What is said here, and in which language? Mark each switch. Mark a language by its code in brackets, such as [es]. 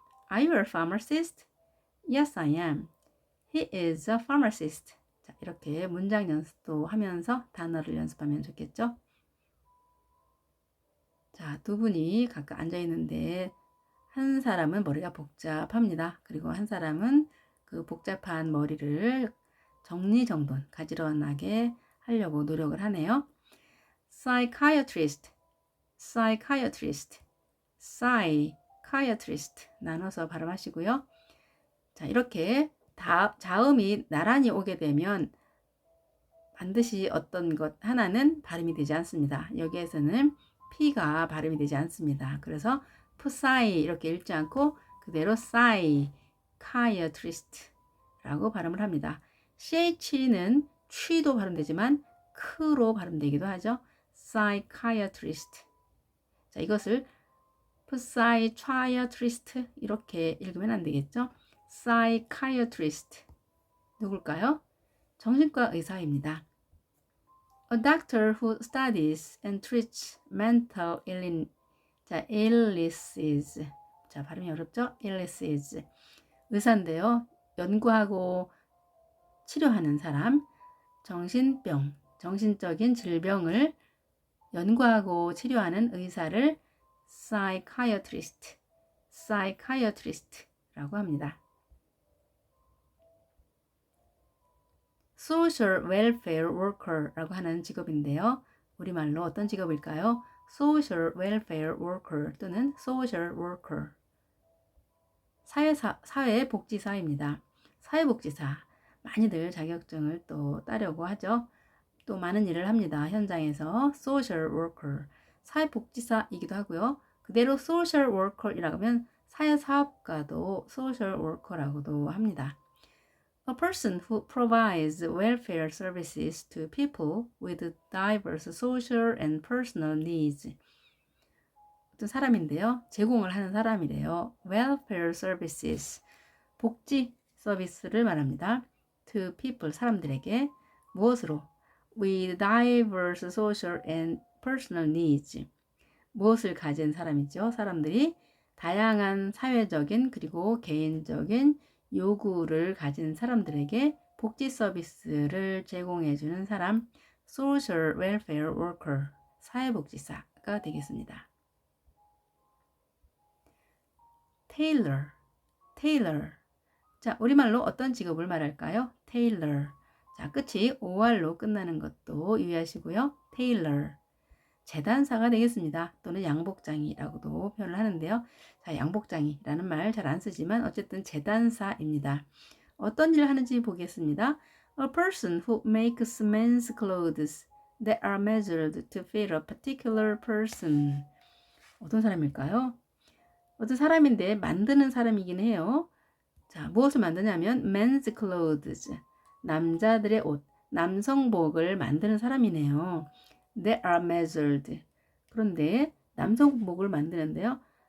[en] Are you a pharmacist? Yes, I am. He is a pharmacist. [ko] 자, 자, 이렇게 문장 연습도 하면서 단어를 연습하면 좋겠죠? 자, 두 분이 각각 앉아 있는데 한 사람은 머리가 복잡합니다. 그리고 한 사람은 그 복잡한 머리를 정리정돈, 가지런하게 하려고 노력을 하네요. [en] psychiatrist, psychiatrist, psychiatrist [ko] 나눠서 발음하시고요. 자, 이렇게 자음이 나란히 오게 되면 반드시 어떤 것 하나는 발음이 되지 않습니다. 여기에서는 P가 발음이 되지 않습니다. 그래서 psy 이렇게 읽지 않고 그대로 psychiatrist라고 발음을 합니다. CH는 취도 발음되지만 크로 발음되기도 하죠. [en] psychiatrist. [ko] 자, 이것을 psychiatrist 이렇게 읽으면 안 되겠죠? psychiatrist. 누굴까요? 정신과 의사입니다. [en] A doctor who studies and treats mental illnesses. [ko] 자, 발음이 어렵죠? illnesses. 의사인데요. 연구하고 치료하는 사람, 정신병, 정신적인 질병을 연구하고 치료하는 의사를 psychiatrist라고 합니다. [en] social welfare worker [ko] 라고 하는 직업인데요. 우리말로 어떤 직업일까요? [en] social welfare worker [ko] 또는 [en] social worker. [ko] 사회복지사입니다. 사회복지사. 많이들 자격증을 또 따려고 하죠. 또 많은 일을 합니다. 현장에서 social worker. 사회복지사이기도 하고요. 그대로 social worker이라고 하면 사회사업가도 social worker라고도 합니다. [en] A person who provides welfare services to people with diverse social and personal needs. [ko] 어떤 사람인데요. 제공을 하는 사람이래요. [en] welfare services. [ko] 복지 서비스를 말합니다. [en] to people, [ko] 사람들에게. 무엇으로? [en] with diverse social and personal needs. [ko] 무엇을 가진 사람이죠? 사람들이 다양한 사회적인 그리고 개인적인 요구를 가진 사람들에게 복지 서비스를 제공해 주는 사람, [en] social welfare worker, [ko] 사회복지사가 되겠습니다. [en] tailor, tailor. [ko] 자, 우리말로 어떤 직업을 말할까요? [en] tailor. [ko] 자, 끝이 or로 끝나는 것도 유의하시고요. tailor. 재단사가 되겠습니다. 또는 양복장이라고도 표현을 하는데요. 자, 양복장이라는 말 잘 안 쓰지만 어쨌든 재단사입니다. 어떤 일을 하는지 보겠습니다. [en] A person who makes men's clothes that are measured to fit a particular person. [ko] 어떤 사람일까요? 어떤 사람인데 만드는 사람이긴 해요. 자, 무엇을 만드냐면 [en] men's clothes. [ko] 남자들의 옷, 남성복을 만드는 사람이네요. [en] That are measured. [ko] 그런데 남성복을 만드는데요.